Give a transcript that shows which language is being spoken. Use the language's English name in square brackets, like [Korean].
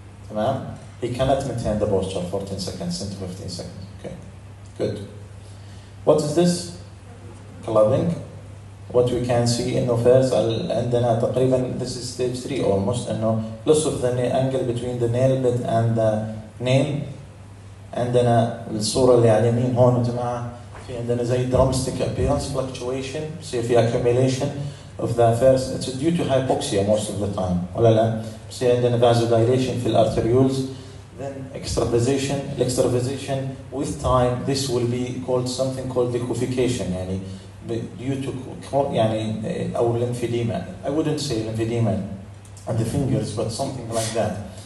[Arabic] تمام؟ [English] He cannot maintain the posture for 10 seconds into 15 seconds. Okay. Good. What is this? Clubbing. What we can see [Arabic] إنه [English] first [Arabic] عندنا تقريبا [English] this is stage 3 almost, [Arabic] إنه [English] loss of the angle between the nail bed and the nail. [Arabic] عندنا الصورة اللي على اليمين هون جماعة في عندنا زي [English] drumstick appearance fluctuation, [Arabic] بصير في [English] accumulation of the first. It's due to hypoxia most of the time [Arabic] ولا لا؟ بصير عندنا [English] vasodilation [Arabic] في الارتريولز, [English] then extravasation with time this will be called something called liquefaction, [Arabic] يعني [English] due to [Arabic] يعني أو [English] lymphedema. I wouldn't say lymphedema on the fingers, but something like that.